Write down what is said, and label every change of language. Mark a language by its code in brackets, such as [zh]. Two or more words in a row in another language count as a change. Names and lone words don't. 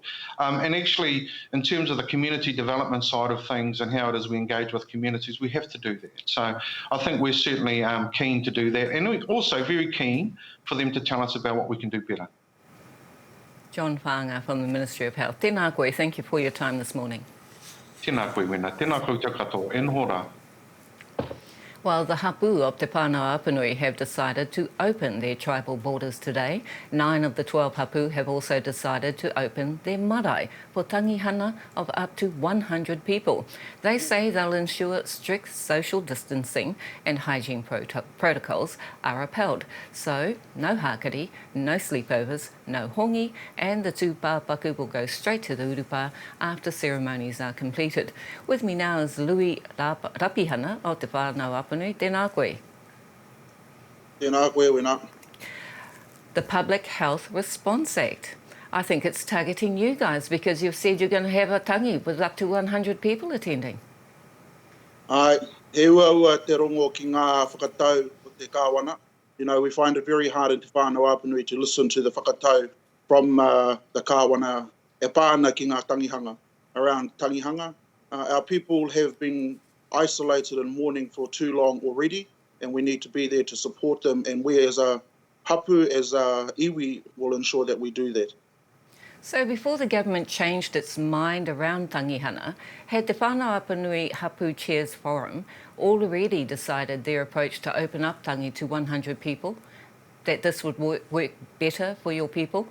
[en] And actually, in terms of the community development side of things and how it is we engage with communities, we have to do that. So I think we're certainly keen to do that, and we're also very keen for them to tell us about what we can do better. John Whaanga from the Ministry of Health. [mi] Tēnā koe, [en] thank you for your time this morning. [mi] Tēnā koe, Wena. Tēnā koe te katoa. E nhora. [en] While the hapu of Te Whānau have decided to open their tribal borders today, 9 of the 12 hapu have also decided to open their marae for tangihanga of up to 100 people. They say they'll ensure strict social distancing and hygiene protocols are upheld. So, no hakari, no sleepovers, no hongi, and the tū pāpaku will go straight to the urupa after ceremonies are completed. With me now is Louis Rapihana of Te Whānau [mi] Tēnā koe. Tēnā koe, Wena. [en] The Public Health Response Act. I think it's targeting you guys because you've said you're going to have a tangi with up to 100 people attending. [mi] Ai, He ua te rongo ki ngā whakatau o te kāwana. [en] You know, we find it very hard in Te Whānau Apanui to listen to the whakatau from the [mi] kāwana e pāna ki ngā tangihanga. [en] Around tangihanga, our people have been isolated and mourning for too long already, and we need to be there to support them, and we as a hapu, as a iwi, will ensure that we do that. So before the government changed its mind around tangihanga, had the Whānau Apanui Hapu Chairs Forum already decided their approach to open up tangi to 100 people, that this would work better for your people?